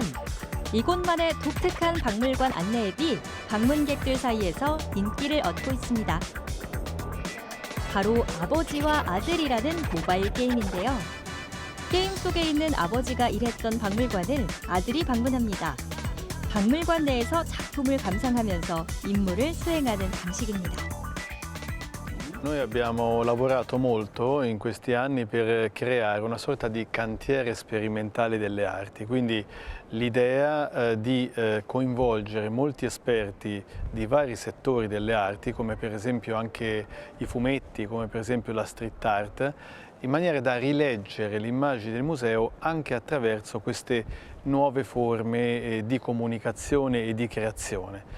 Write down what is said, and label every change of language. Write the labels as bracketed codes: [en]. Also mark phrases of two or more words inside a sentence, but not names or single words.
[ko] 이곳만의 독특한 박물관 안내 앱이 방문객들 사이에서 인기를 얻고 있습니다. 바로 아버지와 아들이라는 모바일 게임인데요. 게임 속에 있는 아버지가 일했던 박물관을 아들이 방문합니다. 박물관 내에서 작품을 감상하면서 임무를 수행하는 방식입니다. [it] Noi abbiamo lavorato molto in questi anni per creare una sorta di cantiere sperimentale delle arti, quindi l'idea di coinvolgere molti esperti di vari settori delle arti, come per esempio anche i fumetti, come per esempio la street art, in maniera da rileggere l'immagine del museo anche attraverso queste nuove forme di comunicazione e di creazione.